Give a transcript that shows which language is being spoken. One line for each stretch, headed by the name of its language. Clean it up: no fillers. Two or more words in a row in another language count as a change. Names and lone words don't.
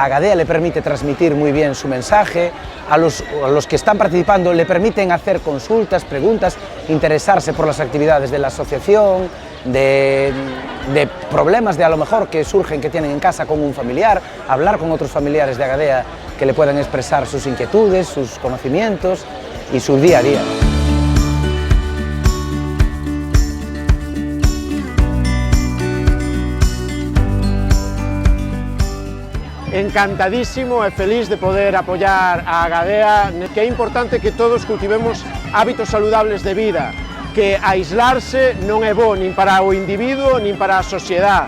Spanish: Agadea le permite transmitir muy bien su mensaje, a los que están participando le permiten hacer consultas, preguntas, interesarse por las actividades de la asociación, de problemas de a lo mejor que surgen que tienen en casa con un familiar, hablar con otros familiares de Agadea que le puedan expresar sus inquietudes, sus conocimientos y su día a día.
Galician: Encantadísimo e feliz de poder apoiar a Agadea, que é importante que todos cultivemos hábitos saludables de vida, que aislarse non é bo nin para o individuo nin para a sociedade.